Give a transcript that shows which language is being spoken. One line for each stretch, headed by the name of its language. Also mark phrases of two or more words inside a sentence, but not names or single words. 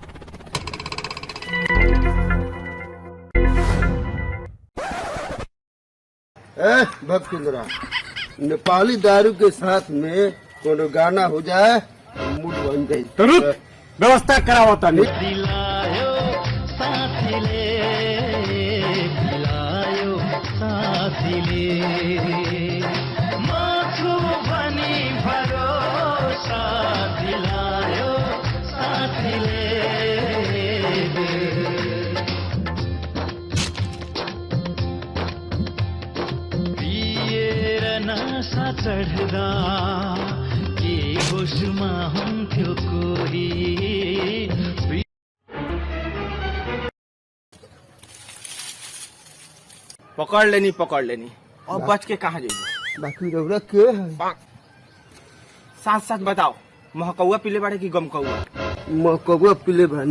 Bhojpuri: भक्तिंद्रा, नेपाली दारू के साथ में कोनो गाना हो जाए मूड बन जाए। तुरंत व्यवस्था कराओ तनी।
Nepali: दिलायो साथीले, दिलायो साथीले। माथु बनी भरोसा दिलायो साथीले। पिएर नशा चढ्दा के होसमा हुन्थ्यो कोही।
Bhojpuri: पकड़ लेनी और बच के कहाँ जाइए। बाकी रौरा के है? साथ साथ बताओ, महकौआ पीले बाड़े की गम कौआ? मकौआ पीले भानी।